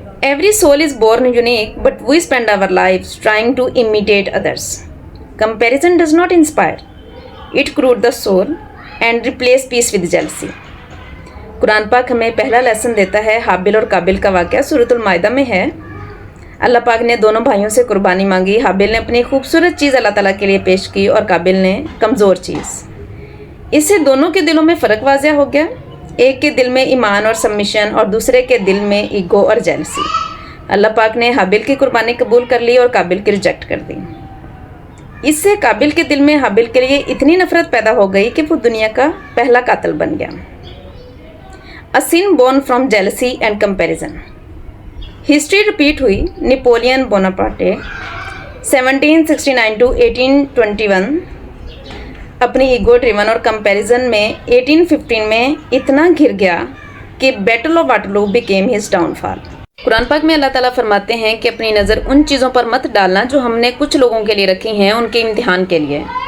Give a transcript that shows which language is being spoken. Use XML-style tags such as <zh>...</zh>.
<en>Every soul is born unique, but we spend our lives trying to imitate others. Comparison does not inspire. It corrodes the soul and replaces peace with jealousy.</en> <ur>قرآن پاک ہمیں پہلا lesson دیتا ہے. حابل اور قابل کا واقعہ سورۃ المائدہ میں ہے. اللہ پاک نے دونوں بھائیوں سے قربانی مانگی. حابل نے اپنی خوبصورت چیز اللہ تعالیٰ کے لیے پیش کی اور قابل نے کمزور چیز. اس سے دونوں کے دلوں میں فرق واضح ہو گیا. ایک کے دل میں ایمان اور سبمیشن اور دوسرے کے دل میں ایگو اور جیلسی. اللہ پاک نے حابل کی قربانی قبول کر لی اور قابل کی ریجیکٹ کر دی. اس سے قابل کے دل میں حابل کے لیے اتنی نفرت پیدا ہو گئی کہ وہ دنیا کا پہلا قاتل بن گیا.</ur> <en>A sin born from jealousy and comparison.</en> <ur>History repeat ہوئی. نیپولین بوناپارٹے 1769 to 1821 اپنی ایگو ڈریون اور کمپیریزن میں 1815 میں اتنا گر گیا کہ</ur> <en>Battle of Waterloo became his downfall.</en> <ur>قرآن پاک میں اللہ تعالیٰ فرماتے ہیں کہ اپنی نظر ان چیزوں پر مت ڈالنا جو ہم نے کچھ لوگوں کے لیے رکھی ہیں ان کے امتحان کے لیے.</ur>